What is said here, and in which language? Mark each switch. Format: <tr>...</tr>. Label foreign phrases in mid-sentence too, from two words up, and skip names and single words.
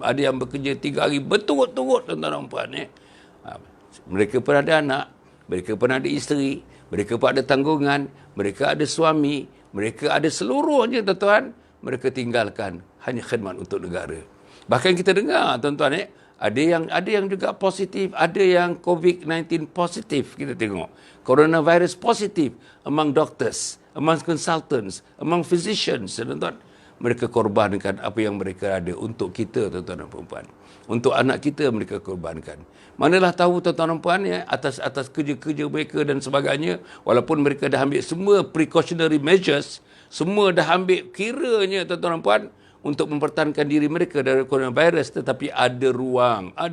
<ms>Ada yang bekerja 3 hari berturut-turut, tuan-tuan dan puan. Mereka pun ada anak, mereka pun ada isteri, mereka pun ada tanggungan, mereka ada suami, mereka ada seluruhnya, tuan-tuan. Mereka tinggalkan hanya khidmat untuk negara. Bahkan kita dengar, tuan-tuan, ada yang juga positif, ada yang COVID-19 positif. Kita tengok coronavirus positif</ms> <en>among doctors, among consultants, among physicians,</en> <ms>tuan-tuan. Mereka korbankan apa yang mereka ada untuk kita, tuan-tuan dan puan. Untuk anak kita mereka korbankan. Manalah tahu, tuan-tuan dan puan, atas kerja-kerja mereka dan sebagainya, walaupun mereka dah ambil semua</ms> <en>precautionary measures,</en> <ms>semua dah ambil kiranya, tuan-tuan dan puan, untuk mempertahankan diri mereka dari coronavirus, tetapi ada ruang.</ms>